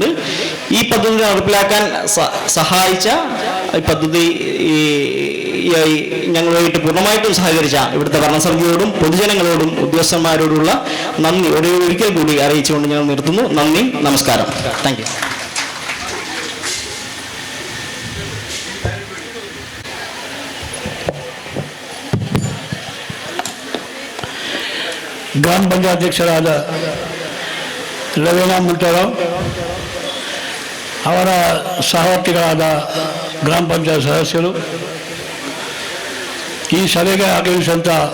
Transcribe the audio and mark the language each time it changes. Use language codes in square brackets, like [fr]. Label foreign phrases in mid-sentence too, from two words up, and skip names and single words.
[ml] ഈ പദ്ധതി നടപ്പിലാക്കാൻ സഹായിച്ച ഈ പദ്ധതി ഞങ്ങളുമായിട്ട് പൂർണ്ണമായിട്ടും സഹകരിച്ച ഇവിടുത്തെ ഭരണസമിതിയോടും പൊതുജനങ്ങളോടും ഉദ്യോഗസ്ഥന്മാരോടുള്ള നന്ദി ഒരിക്കൽ കൂടി അറിയിച്ചുകൊണ്ട് ഞാൻ നിർത്തുന്നു. നന്ദി, നമസ്കാരം. [en] thank you. [kn] ಗ್ರಾಮ ಪಂಚಾಯತ್ಯಧ್ಯಕ್ಷರಾದ ಲವೇನಾ ಮುಂಟೇರಾವ್ ಅವರ ಸಹವರ್ತಿಗಳಾದ ಗ್ರಾಮ ಪಂಚಾಯತ್ ಸದಸ್ಯರು, ಈ ಸಭೆಗೆ ಆಗಮಿಸಿದಂಥ